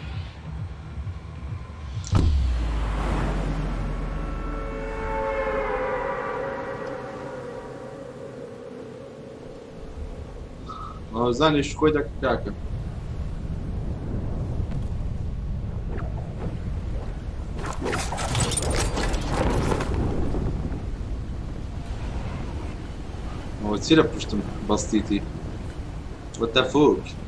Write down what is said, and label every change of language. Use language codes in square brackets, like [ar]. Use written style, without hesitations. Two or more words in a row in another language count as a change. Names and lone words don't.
[ckb] زانیش خۆی دەکاکە ئەوە چی لە پشتم بەستیتی [en] What the fuck?